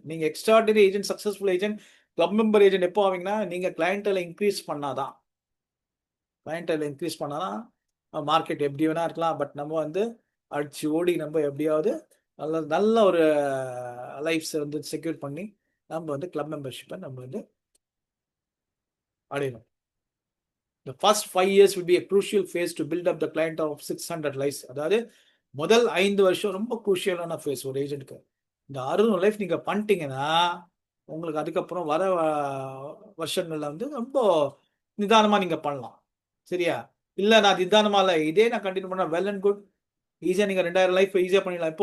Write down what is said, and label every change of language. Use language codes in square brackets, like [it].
[ta] நீங்கள் extraordinary agent, successful agent, club member agent எப்போ ஆவீங்கன்னா நீங்கள் கிளையண்டலை இன்க்ரீஸ் பண்ணாதான். கிளையண்டலை இன்க்ரீஸ் பண்ணாதான் மார்க்கெட் எப்படி வேணா இருக்கலாம். பட் நம்ம வந்து அடிச்சு ஓடி நம்ம எப்படியாவது நல்ல ஒரு லைஃப்ஸை வந்து செக்யூர் பண்ணி நம்ம வந்து கிளப் மெம்பர்ஷிப்பை நம்ம வந்து அடையணும். [en] The first 5 years will be a crucial phase to build up the client of 600 lives. [ta] அதாவது முதல் 5 வருஷம் ரொம்ப குரூஷியலான ஃபேஸ் ஒரு ஏஜென்ட்க்கு. இந்த 600 லைஃப் நீங்கள் பண்ணிட்டீங்கன்னா உங்களுக்கு அதுக்கப்புறம் வர வருஷங்களில் வந்து ரொம்ப நிதானமாக நீங்கள் பண்ணலாம். சரியா? இல்லை நான் நிதானமாக இல்லை, இதே நான் கண்டினியூ பண்ணால் வெல் அண்ட் குட். ஈஸியாக நீங்கள் 2000 லைஃப் ஈஸியாக பண்ணிடலாம்.